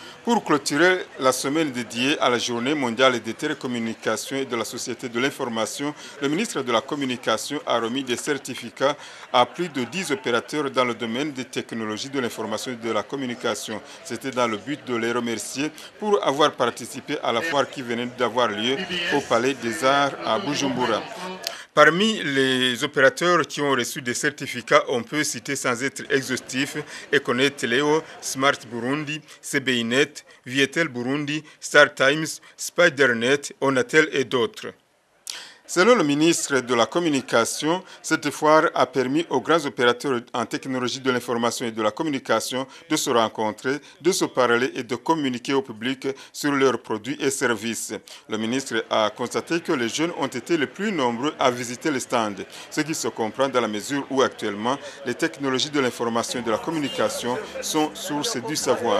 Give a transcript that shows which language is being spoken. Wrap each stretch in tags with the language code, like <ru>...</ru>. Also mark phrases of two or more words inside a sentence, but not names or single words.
<fr>Pour clôturer la semaine dédiée à la Journée mondiale des télécommunications et de la société de l'information, le ministre de la Communication a remis des certificats à plus de 10 opérateurs dans le domaine des technologies de l'information et de la communication. C'était dans le but de les remercier pour avoir participé à la foire qui venait d'avoir lieu au Palais des Arts à Bujumbura. Parmi les opérateurs qui ont reçu des certificats, on peut citer sans être exhaustif Econet Teleo, Smart Burundi, CBInet, Vietel Burundi, Star Times, Spidernet, Onatel et d'autres. Selon le ministre de la Communication, cette foire a permis aux grands opérateurs en technologie de l'information et de la communication de se rencontrer, de se parler et de communiquer au public sur leurs produits et services. Le ministre a constaté que les jeunes ont été les plus nombreux à visiter les stands, ce qui se comprend dans la mesure où actuellement les technologies de l'information et de la communication sont source du savoir.</fr>